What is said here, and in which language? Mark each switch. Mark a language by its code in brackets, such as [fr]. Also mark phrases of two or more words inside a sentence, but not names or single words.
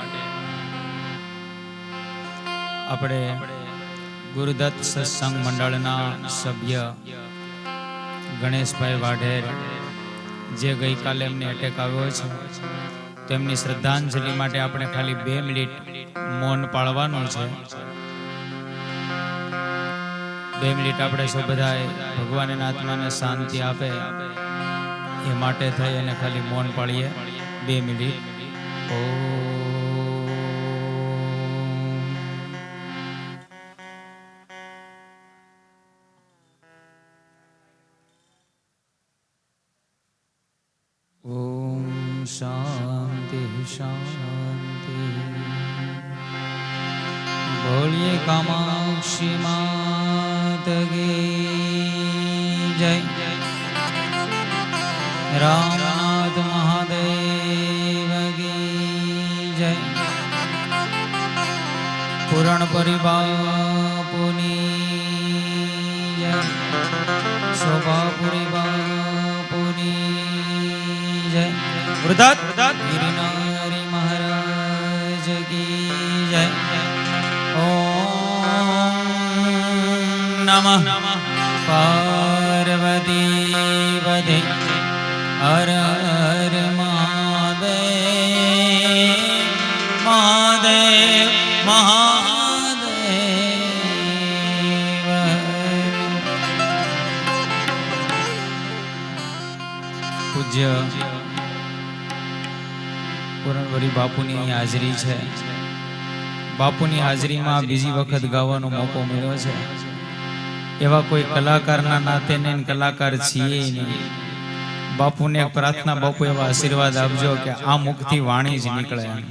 [gu] આપણે ગુરુદત્ત સત્સંગ મંડળના સભ્ય ગણેશભાઈ વાઢેર જે ગઈકાલે એમને એટેક આવ્યો છે તેમની શ્રદ્ધાંજલિ માટે આપણે ખાલી 2 મિનિટ મૌન પાળવાનું છે। 2 મિનિટ આપણે સૌ બધાએ ભગવાનના આત્માને શાંતિ આપે એ માટે થઈ અને ખાલી મૌન પાળીએ 2 મિનિટ। [hi] ओम शांति शांति। बोलिए कामाक्षी मात की जय। रामनाथ महादेव की जय। [gu] પૂર્ણ પરિબાપુની જય। શોભાપુરી બાપુની જય। [hi] गुरुदत्त गिरिनारी महाराज की जय। ओम नमः पार्वती पते हर हर महादेव महादेव महादेव। [gu] पूज्य પૂરણવરી બાપુની હાજરી છે। બાપુની હાજરીમાં બીજી વખત ગાવાનો મોકો મળ્યો છે। એવા કોઈ કલાકારના નાતે ને કલાકાર છીએ નહીં। બાપુને એક પ્રાર્થના, બાપુ એવા આશીર્વાદ આપજો કે આ મુખથી વાણી જ નીકળે।